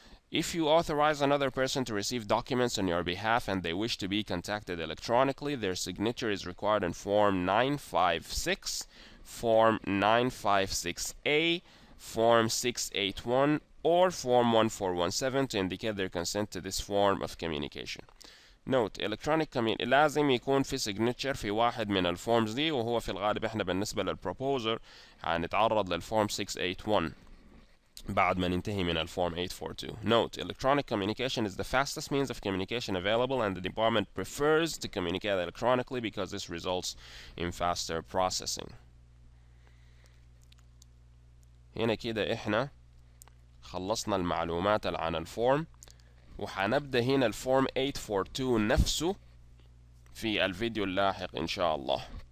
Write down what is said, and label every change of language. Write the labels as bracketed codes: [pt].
[en] If you authorize another person to receive documents on your behalf and they wish to be contacted electronically, their signature is required in Form 956, Form 956A, Form 681, or Form 1417 to indicate their consent to this form of communication. Note: electronic [ar] لازم يكون في signature في واحد من الفورمز دي، وهو في الغالب احنا بالنسبة للبروبوزر هنتعرض للفورم 681 بعد ما ننتهي من الفورم 842. [en] Note: electronic communication is the fastest means of communication available, and the department prefers to communicate electronically because this results in faster processing. [ar] هنا كده احنا خلصنا المعلومات عن الفورم، وحنبدأ هنا الفورم 842 نفسه في الفيديو اللاحق إن شاء الله.